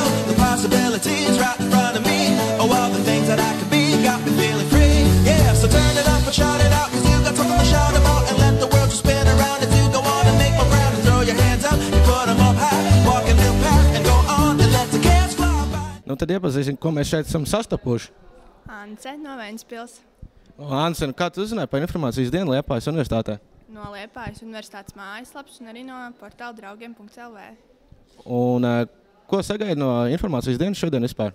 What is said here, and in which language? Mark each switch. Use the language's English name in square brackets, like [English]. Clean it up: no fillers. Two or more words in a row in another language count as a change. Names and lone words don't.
[English] The possibilities right in front of me. Oh, all the things that I could be got me feeling free. Yeah, so turn it up and shout it out, 'cause you got something to shout about. And let the world just spin around as you go on and make my round. And throw your hands up, you put them up high. Walk a new path and go on and let the cats fly by. [Latvian] Nu tad iepazīsim, ko mēs šeit esam sastapuši. Ance no Ventspils, Anse, kā tu uzzināji par informācijas dienu Liepājas universitātē? no Liepājas universitātes mājaslapas un arī no portāla draugiem.lv. Un ko sagaidi no informācijas dienas šodien vispār?